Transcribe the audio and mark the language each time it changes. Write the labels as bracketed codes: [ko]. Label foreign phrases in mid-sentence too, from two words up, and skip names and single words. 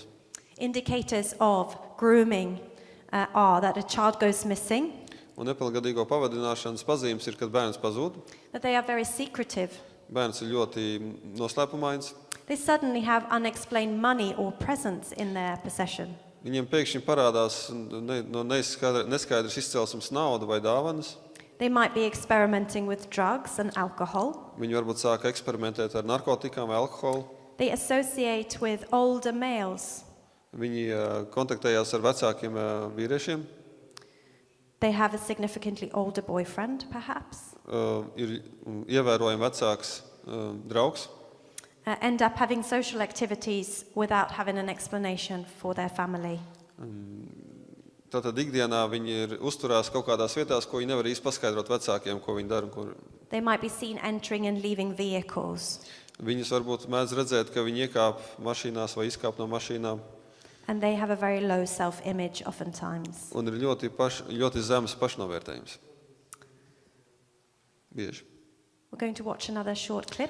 [en] Indicators of grooming are that a child goes missing, [lv] Un nepilngadīgo pavadināšanas pazīmes ir, kad bērns pazūd. [en] that they are very secretive. [lv] Bērns ir ļoti noslēpumains. [en] They suddenly have unexplained money or presents in their possession. [lv] Viņiem pēkšņi parādās no neskaidras izcelsmes nauda vai dāvanas. [en] They might be experimenting with drugs and alcohol. [lv] Viņi varbūt sāka eksperimentēt ar narkotikām vai alkoholu. [en] They associate with older males. [lv] Viņi kontaktējās ar vecākiem vīriešiem. [en] They have a significantly older boyfriend, perhaps. [lv] Ir ievērojami vecāks draugs. [en] End up having social activities without having an explanation for their family. [lv] Tātad ikdienā viņi uzturās kaut kādās vietās, ko viņi nevar īsti paskaidrot vecākiem, ko viņi dara un kur. [en] They might be seen entering and leaving vehicles. [lv] Viņus varbūt mēdz redzēt, ka viņi iekāp mašīnās vai izkāp no mašīnām. [en] And they have a very low self-image oftentimes. [lv] Un ir ļoti zemes pašnovērtējums. Bieži. [en] We're going to watch another short clip.